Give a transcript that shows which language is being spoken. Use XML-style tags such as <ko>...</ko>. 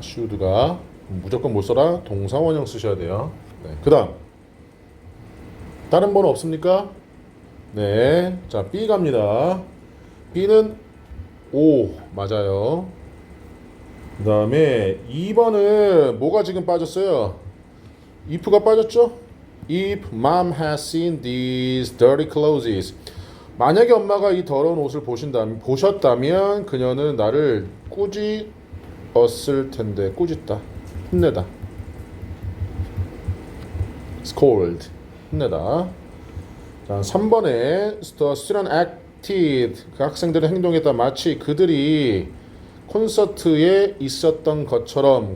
<ko>should가. 무조건 못 써라? 동사 원형 쓰셔야 돼요. 네. 그 다음. 다른 번호 없습니까? 네. 자, B 갑니다. B는 O 맞아요. 그 다음에 2번은 뭐가 지금 빠졌어요? if가 빠졌죠?</ko> <en>If mom has seen these dirty clothes.</en> <ko>만약에 엄마가 이 더러운 옷을 보셨다면 그녀는 나를 꾸짖었을 텐데. 꾸짖다, 혼내다. scold, 혼내다. 자, 3번에</ko> <en>the student acted,</en> <ko>그 학생들의 행동했다 마치 그들이 콘서트에 있었던 것처럼.</ko>